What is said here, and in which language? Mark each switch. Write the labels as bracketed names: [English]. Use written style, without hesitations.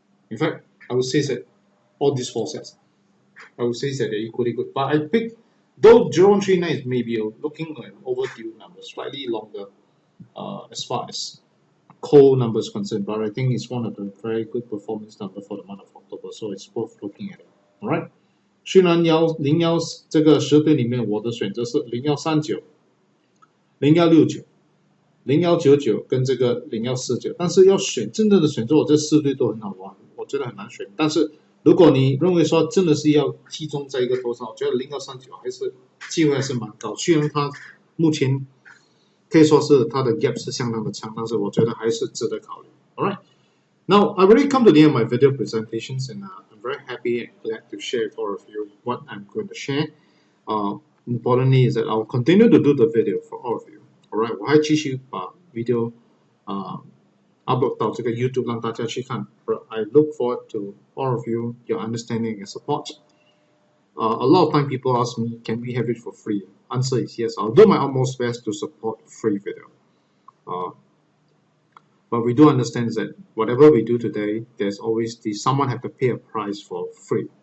[English] In fact, I would say that all these 4 sets, I would say that they're equally good. But I picked, though 0139 is maybe looking at overdue number, slightly longer as far as cold number is concerned, but I think it's one of the very good performance number for the month of October, so it's worth looking at it. Alright. [Chinese] 虽然01这个10对里面，我的选择是0139、0169、 0199跟这个0149，但是要选真正的选择，我这4队都很好玩，我觉得很难选。但是如果你认为说真的是要集中在一个头上，我觉得0139还是机会还是蛮高，虽然它目前可以说是它的 gap 是相当的强，但是我觉得还是值得考虑。 [English] Alright, now I already come to the end of my video presentations, and I'm very happy and glad to share with all of you what I'm going to share. Importantly is that I'll continue to do the video for all of you. [Chinese] Alright, 我还继续把 video upload 到这个 YouTube 让大家去看。 [English] But I look forward to all of you, your understanding and support. A lot of time people ask me, can we have it for free? Answer is yes. I'll do my utmost best to support free video. But we do understand that whatever we do today, there's always someone have to pay a price for free.